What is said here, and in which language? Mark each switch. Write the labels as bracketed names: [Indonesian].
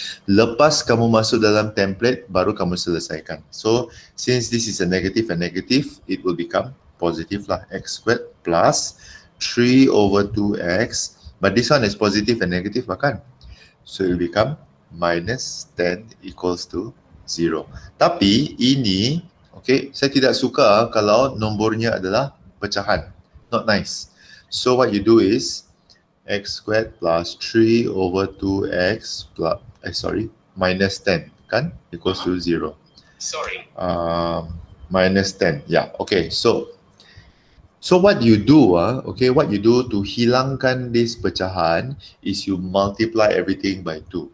[Malay] Lepas kamu masuk dalam template, baru kamu selesaikan. [English] So, since this is a negative and negative, it will become positive lah. X squared plus 3 over 2x. But this one is positive and negative, kan? So, it will become minus 10 equals to 0. [Malay] Tapi, ini, okay, saya tidak suka kalau nombornya adalah pecahan. [English] Not nice. So what you do is x squared plus 3 over 2x plus, minus 10, kan? Equals to 0. Sorry. Minus 10, yeah, okay. So what you do, what you do to [Malay] hilangkan [English] this pecahan is you multiply everything by 2.